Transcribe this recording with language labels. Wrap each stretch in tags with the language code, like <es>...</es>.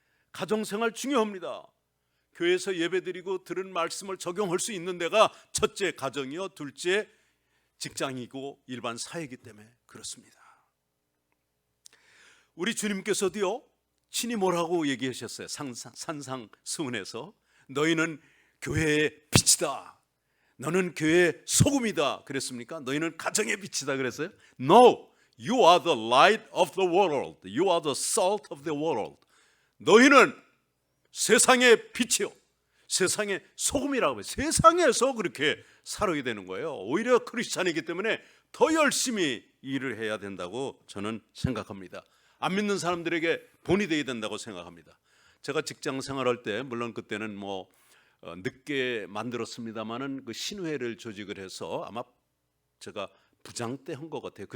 <ko>가정 생활 중요합니다. 교회에서 예배드리고 들은 말씀을 적용할 수 있는 데가 첫째 가정이요, 둘째 직장이고 일반 사회이기 때문에 그렇습니다. 우리 주님께서도요, 친히 뭐라고 얘기하셨어요? 산상수훈에서 너희는 교회의 빛이다, 너는 교회의 소금이다 그랬습니까? 너희는 가정의 빛이다 그랬어요?</ko> <en>No, you are the light of the world. You are the salt of the world.</en> <ko>너희는 세상의 빛이요, 세상의 소금이라고 해요. 세상에서 그렇게 살아야 되는 거예요. 오히려 크리스찬이기 때문에 더 열심히 일을 해야 된다고 저는 생각합니다. 안 믿는 사람들에게 본이 되어야 된다고 생각합니다. 제가 직장 생활할 때 물론 그때는 뭐 늦게 만들었습니다만은 그 신회를 조직을 해서 아마 제가 부장 때 한 것 같아요.</ko>